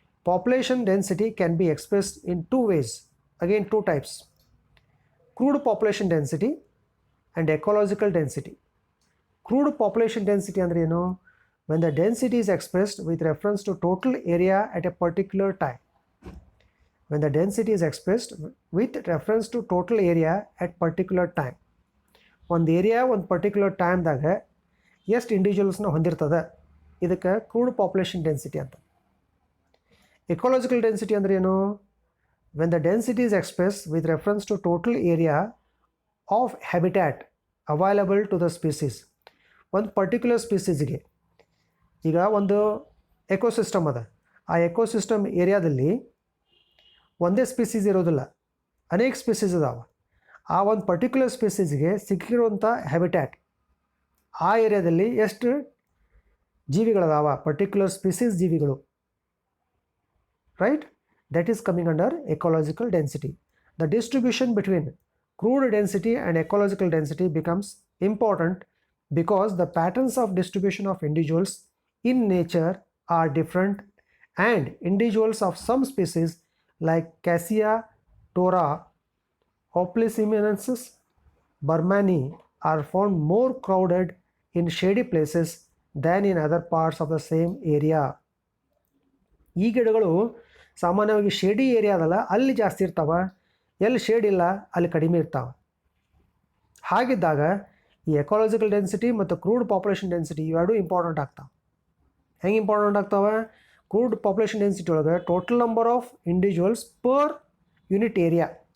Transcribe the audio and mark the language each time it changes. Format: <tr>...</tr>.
<en>Population density can be expressed in 2 ways. Again 2 types. Crude population density and ecological density. Crude population density</en> <kn>ಅಂದರೆ ಏನು?</kn> <en>When the density is expressed with reference to total area at a particular time. When the density is expressed with reference to total area at particular time.</en> <kn>ಒಂದು area ಒಂದು particular ಟೈಮ್ದಾಗ ಎಷ್ಟು ಇಂಡಿವಿಜುವಲ್ಸ್ನ ಹೊಂದಿರ್ತದೆ, ಇದಕ್ಕೆ crude population density ಅಂತ.</kn> <en>ecological density</en> <kn>ಅಂದರೆ ಏನು?</kn> <en>When the density is express with reference to total area of habitat available to the species.</en> <kn>ಒಂದು ಪರ್ಟಿಕ್ಯುಲರ್ ಸ್ಪೀಸೀಸ್ಗೆ, ಈಗ ಒಂದು ಎಕೋಸಿಸ್ಟಮ್ ಅದ, ಆ ಎಕೋಸಿಸ್ಟಮ್ ಏರಿಯಾದಲ್ಲಿ ಒಂದೇ ಸ್ಪೀಸೀಸ್ ಇರೋದಿಲ್ಲ, ಅನೇಕ ಸ್ಪೀಸೀಸ್ ಇದಾವೆ. ಆ ಒಂದು ಪರ್ಟಿಕ್ಯುಲರ್ ಸ್ಪೀಸೀಸ್ಗೆ ಸಿಕ್ಕಿರುವಂಥ ಹ್ಯಾಬಿಟ್ಯಾಟ್, ಆ ಏರಿಯಾದಲ್ಲಿ ಎಷ್ಟು ಜೀವಿಗಳದಾವ, ಪರ್ಟಿಕ್ಯುಲರ್ ಸ್ಪೀಸೀಸ್ ಜೀವಿಗಳು, right?</kn> <en>That is coming under ecological density. The distribution between crude density and ecological density becomes important because the patterns of distribution of individuals in nature are different, and individuals of some species like Cassia tora, Oplosemeniensis burmani are found more crowded in shady places than in other parts of the same area.</en> <kn>ಈ ಗಿಡಗಳು ಸಾಮಾನ್ಯವಾಗಿ shady ಏರಿಯಾದಲ್ಲ ಅಲ್ಲಿ ಜಾಸ್ತಿ ಇರ್ತಾವೆ, ಎಲ್ಲಿ shade ಇಲ್ಲ ಅಲ್ಲಿ ಕಡಿಮೆ ಇರ್ತಾವೆ. ಹಾಗಿದ್ದಾಗ ಈ ಎಕಾಲಜಿಕಲ್ ಡೆನ್ಸಿಟಿ ಮತ್ತು ಕ್ರೂಡ್ ಪಾಪ್ಯುಲೇಷನ್ ಡೆನ್ಸಿಟಿ ಇವೆರಡೂ ಇಂಪಾರ್ಟೆಂಟ್ ಆಗ್ತಾವೆ. ಹೆಂಗೆ ಇಂಪಾರ್ಟೆಂಟ್ ಆಗ್ತಾವೆ?</kn> <en>crude population density</en> <kn>ಒಳಗೆ</kn> <en>Total number of individuals per unit area.</en>